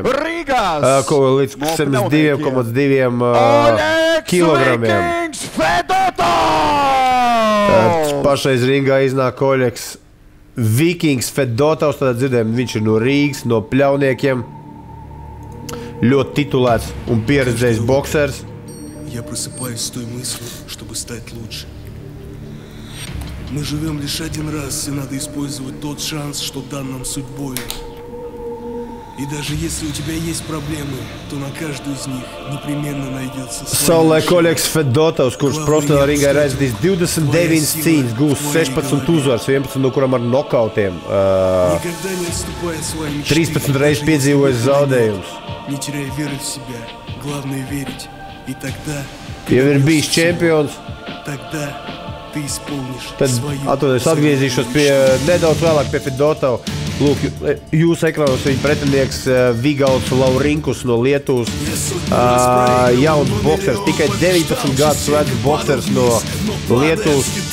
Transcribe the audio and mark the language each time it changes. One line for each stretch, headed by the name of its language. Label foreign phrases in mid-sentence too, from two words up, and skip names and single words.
Latvian: Līdz 72,2 kilogramiem. Pašreiz ringā iznāk Oļegs Vikings Fedotovs, tad dzirdējām, viņš ir no Rīgas, no Pļauniekiem. Ļoti titulēts un pieredzējis boksers.
Russian: Я просыпаюсь с той мыслью, чтобы стать лучше. Мы живем лишь один раз, и надо использовать тот шанс, что дан нам судьбой. И даже если у тебя есть проблемы, то на каждую из них непременно найдется
Latvian: Savulaik Oļegs Fedotovs, kurš profesionālā ringā ir aizvadījis 29 cīņas, gūs 16 uzvaras, 11 no kurām ar nokautiem. 13 reizes piedzīvojis zaudējumus.
Russian: Не теряй веры в себя, главное верить. И тогда
Latvian: Jau ir bijis čempions. Tad atgriezīšos nedaudz vēlāk pie Fedotova. Lūk, jūsu ekrānos viņa pretinieks Vigauds Laurinkus no Lietuvas. Jauns boksers, tikai 19 gadus vecs boksers no Lietuvas.